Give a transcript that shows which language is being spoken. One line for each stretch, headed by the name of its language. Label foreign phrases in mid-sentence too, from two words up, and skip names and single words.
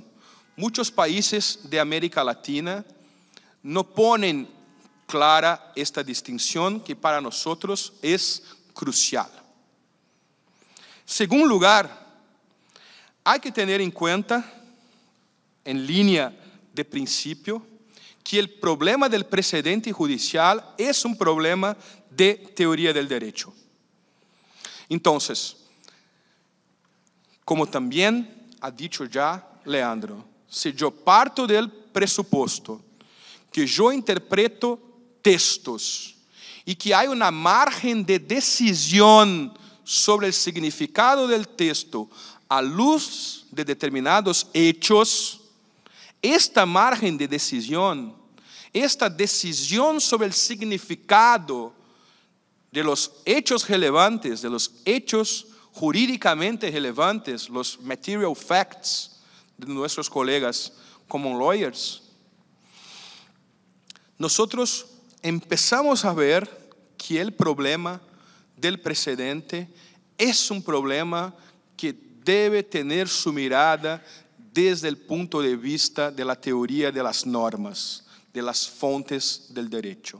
Portuguese: Muitos países de América Latina não põem clara esta distinção que para nós é crucial. Segundo lugar, há que ter em conta, em linha de princípio, que o problema do precedente judicial é um problema de
Spanish: teoria del derecho.
Portuguese: Então, como também
Spanish: ha dicho
Portuguese: já Leandro, se eu parto del pressuposto que eu interpreto textos e que há uma margem de decisão sobre o significado del texto à luz de determinados hechos, esta margem de decisão, esta decisão sobre o significado
Spanish: de los hechos relevantes, de los hechos jurídicamente relevantes, los
English: material facts
Spanish: de nuestros colegas
English: common lawyers,
Spanish: nosotros empezamos a ver que el problema del precedente es un problema que debe tener su mirada desde el punto de vista de la teoría de las normas, de las fuentes del derecho.